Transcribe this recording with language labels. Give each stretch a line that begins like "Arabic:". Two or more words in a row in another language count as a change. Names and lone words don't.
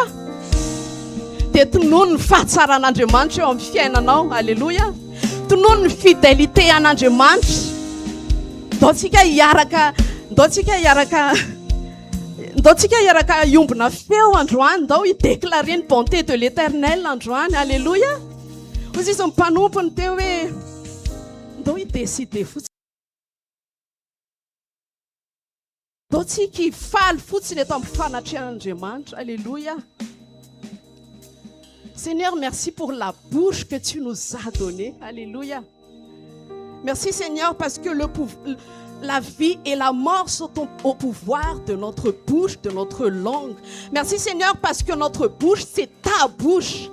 Malagasy: Dia tonono ny fahatsaran'Andriamanitra eo amin'ny fiainanao. Alléluia. Tonono ny fidélité an'Andriamanitra. Ndaontsika hiaraka iombona feo androany, ndao hidéclarer
French: ny bonté de l'Éternel
Malagasy: androany. Alléluia. Ozy izy mpanompony teo hoe ndao hidécider fotsiny, ndao tsika hifaly fotsiny eto amin'ny fanatrehan'Andriamanitra. Alléluia.
French: Seigneur, merci pour la bouche que tu nous as donnée. Alléluia. Merci Seigneur parce que la vie et la mort sont au pouvoir de notre bouche, de notre langue. Merci Seigneur parce que notre bouche, c'est ta bouche.